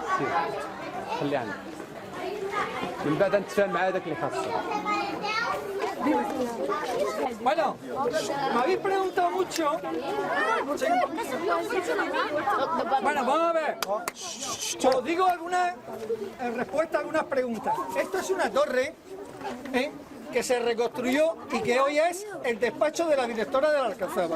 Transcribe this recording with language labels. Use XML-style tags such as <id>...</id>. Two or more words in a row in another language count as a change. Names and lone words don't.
<ar>خلي عندك من بعد نتفاهم مع هذاك اللي خاصك.</ar> <es>Bueno, me habéis preguntado mucho. Sí. Bueno, vamos a ver. Os digo algunas respuestas a algunas preguntas. Esto es una torre que se reconstruyó y que hoy es el despacho de la directora de la Alcazaba.</es>